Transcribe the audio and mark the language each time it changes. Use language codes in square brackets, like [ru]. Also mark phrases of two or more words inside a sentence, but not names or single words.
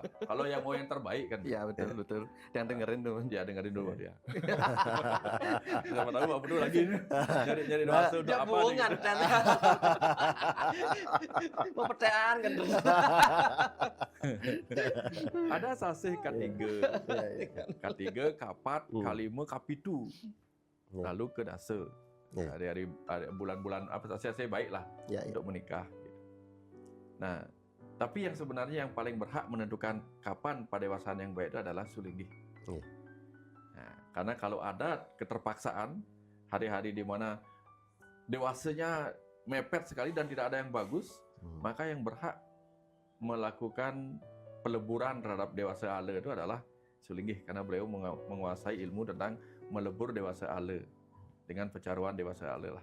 [id] Kalau yang mau yang terbaik kan. Iya, betul. Yang dengerin tuh. Ya dengerin dulu dia. Siapa tahu Pak Putu lagi nyari doa untuk Dia apa bohongan nih. kan. Mau percayaan kan. Ada sasih katiga. Katiga, kapat, kalima, kapitu. Lalu ke dasa. Hari-hari bulan-bulan apa sasih baik lah untuk menikah. Nah, tapi yang sebenarnya yang paling berhak menentukan kapan padewasaan yang baik itu adalah sulinggih. Nah, karena kalau ada keterpaksaan hari-hari di mana dewasanya mepet sekali dan tidak ada yang bagus, maka yang berhak melakukan peleburan terhadap dewasa ala itu adalah sulinggih, karena beliau menguasai ilmu tentang melebur dewasa ala dengan pecaruan dewasa ala lah.